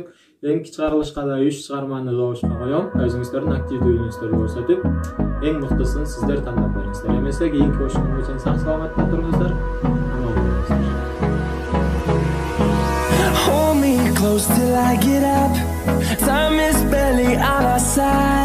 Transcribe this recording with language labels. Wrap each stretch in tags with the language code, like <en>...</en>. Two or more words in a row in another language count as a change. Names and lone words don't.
<ky>Эң чыгарылышка да 3 чыгарманы добушка коем. Өзүңүздөрдүн активдүү өнүгүүңүздөрдү көрсөтүп, эң мыктысын сиздер тандап бериңиздер. Эмесе кийинки көрүшкөнгө чейин сак саламатта туруңуздар. Аман болуңуздар.</ky> <en>Hold me close till I get up. Time is barely on our side.</en>